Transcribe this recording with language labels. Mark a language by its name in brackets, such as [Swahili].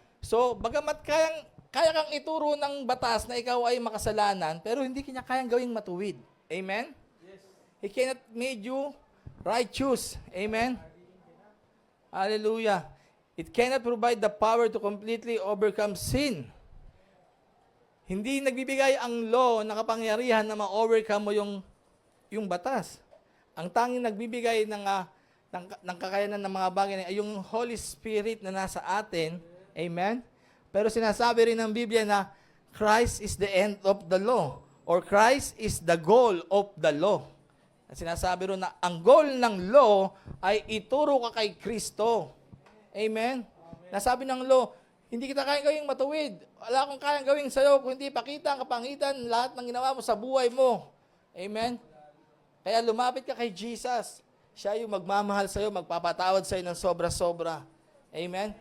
[Filipino] So, bagamat kaya kang ituro ng batas na ikaw ay makasalanan, pero hindi kanya kayang gawing matuwid. Amen? Yes. [English] He cannot make you righteous. Amen? Hallelujah. It cannot provide the power to completely overcome sin. [Filipino] Hindi nagbibigay ang law na kapangyarihan na ma-overcome mo yung batas. Ang tanging nagbibigay ng kakayanan ng mga bagay ay yung Holy Spirit na nasa atin. Amen? Pero sinasabi rin ng Biblia na [English] Christ is the end of the law or Christ is the goal of the law. [Filipino] At sinasabi rin na ang goal ng law ay ituro ka kay Kristo. Amen? Nasabi ng law, hindi kita kayang gawing matuwid. Wala akong kayang gawing sa'yo kung hindi pakita ang kapangitan lahat ng ginawa mo sa buhay mo. Amen? Kaya lumapit ka kay Jesus. Siya yung magmamahal sa'yo, magpapatawad sa'yo ng sobra-sobra. Amen?